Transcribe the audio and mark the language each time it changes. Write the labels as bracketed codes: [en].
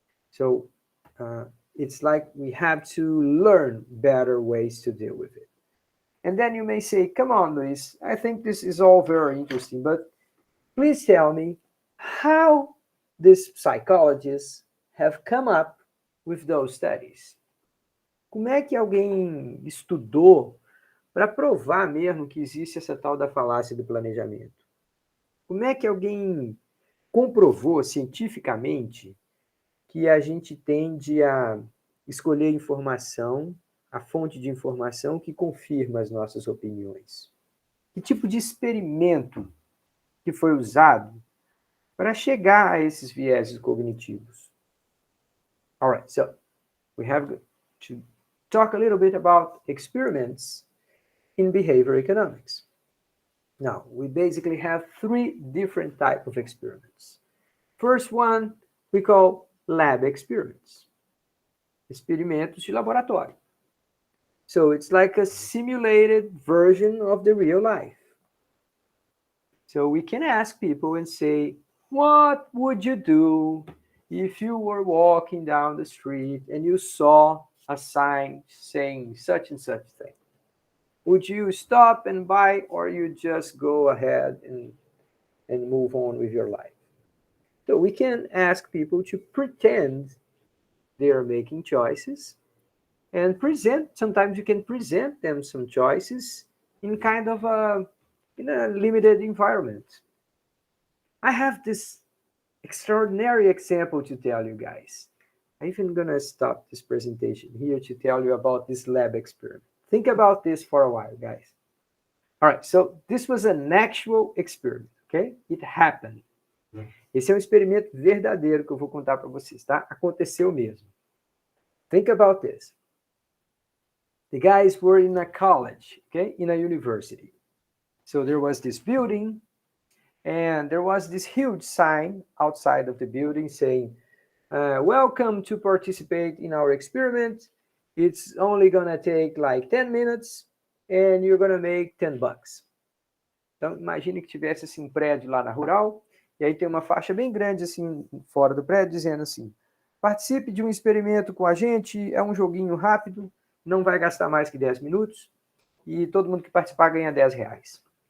[en] So it's like we have to learn better ways to deal with it. And then you may say, come on, Luis, I think this is all very interesting, but please tell me how these psychologists have come up with those studies. [pt] Como é que alguém estudou para provar mesmo que existe essa tal da falácia do planejamento? Como é que alguém comprovou cientificamente que a gente tende a escolher informação, a fonte de informação que confirma as nossas opiniões? Que tipo de experimento que foi usado para chegar a esses vieses cognitivos? [en] All right, so we have to talk a little bit about experiments in behavior economics. Now, we basically have three different types of experiments. First one we call lab experiments. [pt] Experimentos de laboratório. [en] So it's like a simulated version of the real life. So we can ask people and say, what would you do if you were walking down the street and you saw a sign saying such and such thing? Would you stop and buy, or you just go ahead and move on with your life? So we can ask people to pretend they are making choices and present. Sometimes you can present them some choices in kind of in a limited environment. I have this extraordinary example to tell you guys. I'm even gonna stop this presentation here to tell you about this lab experiment. Think about this for a while, guys. All right, so this was an actual experiment, okay? It happened. [pt] Esse é um experimento verdadeiro que eu vou contar para vocês, tá? Aconteceu mesmo. [en] Think about this. The guys were in a college, okay? In a university. So there was this building, and there was this huge sign outside of the building saying, welcome to participate in our experiment. It's only gonna take like 10 minutes and you're gonna make 10 bucks. [pt] Então, imagine que tivesse assim, um prédio lá na rural, e aí tem uma faixa bem grande assim, fora do prédio, dizendo assim, participe de um experimento com a gente, é um joguinho rápido, não vai gastar mais que 10 minutos, e todo mundo que participar ganha 10 reais.